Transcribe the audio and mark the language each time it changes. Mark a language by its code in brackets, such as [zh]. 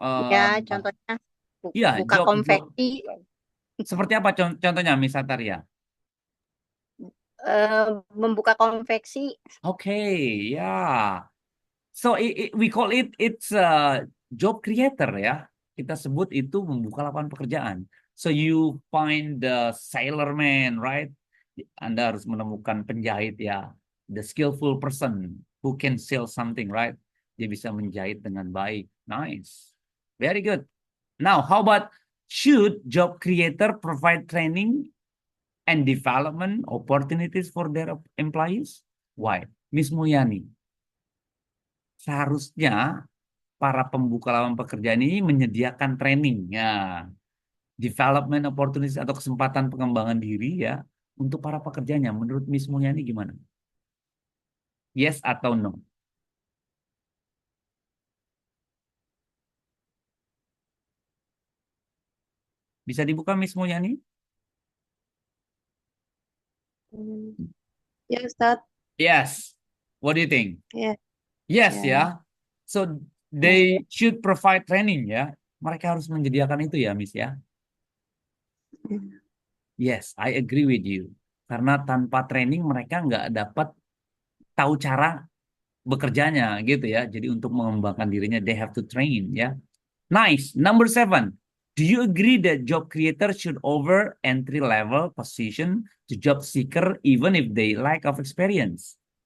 [id] Ya, contohnya ya, buka [en] job. [id] konveksi. Seperti apa contohnya Miss Sataria? Membuka konveksi. [en] Okay, yeah. So we call it's job creator ya. [id] Kita sebut itu membuka lapangan pekerjaan. [en] So you find the sailorman, right? [id] Anda harus menemukan penjahit ya, [en] the skillful person who can sell something, right? [id] Dia bisa menjahit dengan baik. [en] Nice. Very good. Now, how about should job creator provide training and development opportunities for their employees? Why? Miss Mulyani. [id] Seharusnya para pembuka lapangan pekerjaan ini menyediakan training, ya, [en] development opportunities [id] atau kesempatan pengembangan diri ya untuk para pekerjanya. Menurut Miss Mulyani gimana? Yes atau no? Bisa dibuka Miss Mulyani? Ya, Ustadz. [en] Yes. What do you think? Yes. Yes Yeah. [id] ya. [en] So they should provide training ya. [id] Mereka harus menyediakan itu ya, Miss ya. [en] Yes, I agree with you. [id] Karena tanpa training mereka nggak dapat tahu cara bekerjanya gitu ya. Jadi untuk mengembangkan dirinya, [en] they have to train ya. Nice. Number 7. Do you agree that job creator should offer entry level position to job seeker even if they lack of experience?